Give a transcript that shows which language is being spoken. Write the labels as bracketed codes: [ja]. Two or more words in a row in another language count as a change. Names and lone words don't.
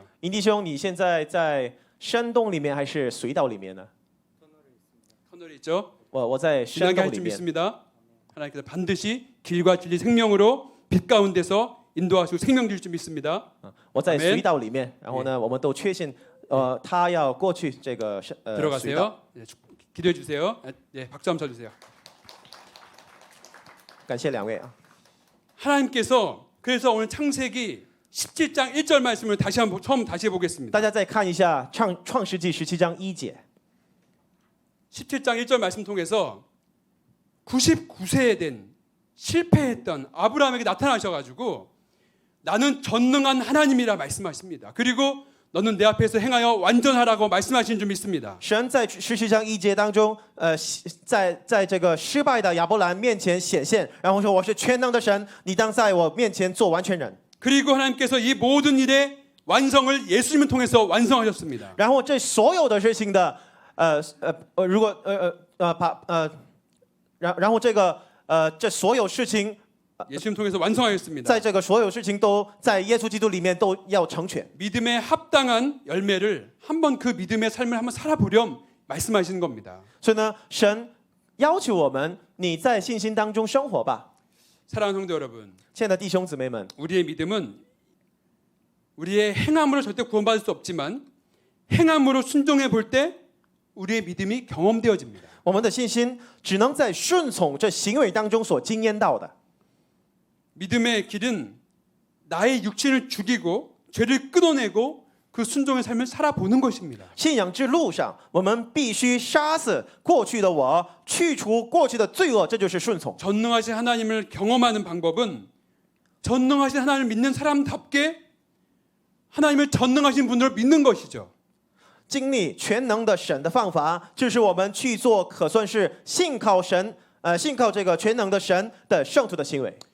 [zh] 营弟兄，你现在在山洞里面还是隧道里面呢？ [ko] 터널에 있죠. [zh] 我在山 [ko] 지나게 [zh] 洞 [ko] 할 [zh] 里 [ko] 줄 [zh] 面。 [ko] 믿습니다. 하나님께서 반드시 길과 진리 생명으로 빛 가운데서 인도하시고 생명 주실 줄 믿습니다. [zh] 我在 [ko] 아멘 [zh] 隧道里面，然后呢，我们都确信，他要过去这个隧道。 [ko] 들어가세요. 네, 기도해 주세요. 네, 박수 한번 쳐주세요. [zh] 感谢两位啊！ [ko] 하나님께서 그래서 오늘 창세기 17장 1절 말씀을 다시 해보겠습니다. [zh] 大家再看一下创世纪17章1节。 [ko] 17장 1절 말씀 통해서 99세에 된 실패했던 아브라함에게 나타나셔가지고 나는 전능한 하나님이라 말씀하십니다. 그리고 너는 내 앞에서 행하여 완전하라고 말씀하신 줄 믿습니다. [zh] 神在17章1节当中，在这个失败的亚伯兰面前显现，然后说我是全能的神，你当在我面前做完全人。 [ko] 그리고 하나님께서 이 모든 일의 완성을 예수님을 통해서 완성하셨습니다. [zh] 然后这所有的事情的如果然后这所有事情 [ko] 예수님 통해서 완성하였습니다. [zh] 在这个所有事情都在耶稣基督里面都要成全。 [ko] 믿음에 합당한 열매를 한번 그 믿음의 삶을 한번 살아보렴 말씀하시는 겁니다. [zh] 所以呢，神要求我们，你在信心当中生活吧。 [ko] 사랑하는 성도 여러분, [zh] 亲爱的弟兄姊妹们， [ko] 우리의 믿음은 우리의 행함으로 절대 구원받을 수 없지만 행함으로 순종해 볼 때 우리의 믿음이 경험되어집니다. [zh] 我们的信心只能在顺从这行为当中所经验到的。 [ko] 믿음의 길은 나의 육신을 죽이고 죄를 끊어내고 그 순종의 삶을 살아보는 것입니다. [zh] 信仰之路上，我们必须杀死过去的我，去除过去的罪恶，这就是顺从。 [ko] 전능하신 하나님을 경험하는 방법은 전능하신 하나님을 믿는 사람답게 하나님을 전능하신 분으로 믿는 것이죠. [zh] 经历全能的神的方法，就是我们去做可算是信靠神，信靠这个全能的神的圣徒的行为。